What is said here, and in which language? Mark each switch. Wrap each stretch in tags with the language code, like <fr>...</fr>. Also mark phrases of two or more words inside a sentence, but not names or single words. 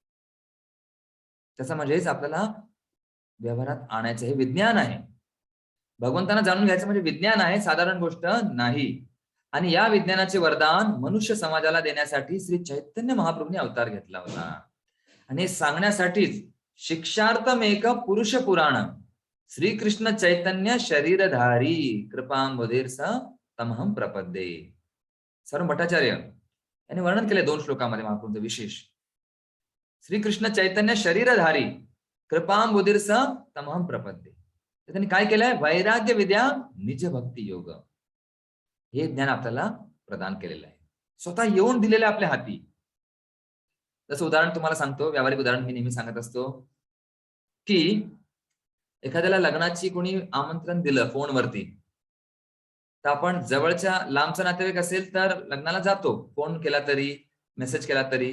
<mr>त्याचा म्हणजेच आपल्याला व्यवहारात आणायचं हे विज्ञान आहे. भगवंतांना जाणून घ्यायचं म्हणजे विज्ञान आहे, साधारण गोष्ट नाही. आणि या विज्ञानाचे वरदान मनुष्य समाजाला देण्यासाठी श्री चैतन्य महाप्रभूंनी अवतार घेतला होता. आणि हे सांगण्यासाठीच</mr> <sa>शिक्षार्थमेक पुरुष पुराण श्रीकृष्ण चैतन्य शरीरधारी कृपांबुधीर्स तमहं प्रपद्ये.</sa> <mr>सर भट्टाचार्य यांनी वर्णन केले 2 श्लोकामध्ये महाप्रभूंचं विशेष.</mr> <sa>श्रीकृष्ण चैतन्य शरीरधारी कृपांबुधीर्स तमहं प्रपद्ये.</sa> <mr>त्यांनी काय केलंय?</mr> <sa>वैराग्य विद्या निज भक्ती योग</sa> <mr>हे ज्ञान आपल्याला प्रदान केलेलं आहे, स्वतः येऊन दिलेलं आहे आपल्या हाती. जसं उदाहरण तुम्हाला सांगतो, व्यावहारिक उदाहरण मी नेहमी सांगत असतो की एखाद्याला लग्नाची कोणी आमंत्रण दिलं फोनवरती, तर आपण जवळच्या लांबचा नातेवाईक असेल तर लग्नाला जातो, फोन केला तरी मेसेज केला तरी.</mr>